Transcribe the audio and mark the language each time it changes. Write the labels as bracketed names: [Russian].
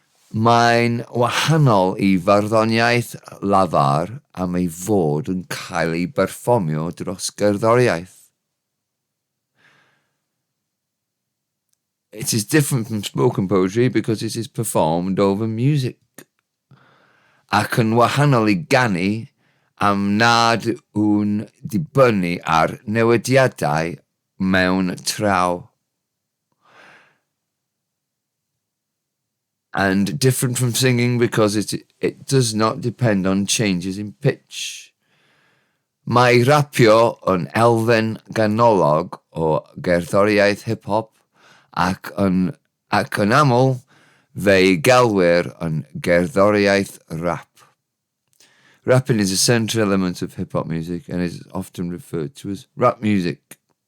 [Welsh] Mae'n wahanol I farddoniaeth lafar am ei fod yn cael ei berfformio dros gerddoriaeth. [English] It is different from spoken poetry because it is performed over music. [Welsh] Ac yn wahanol I ganu am nad yw'n dibynnu ar newediadau mewn traw. [English] And different from singing because it does not depend on changes in pitch. [Welsh] Mae rapio yn elfen ganolog o gerddoriaeth hip-hop ac yn aml fe'i gelwir yn gerddoriaeth rap. [English] Rapping is a central element of hip-hop music and is often referred to as rap music.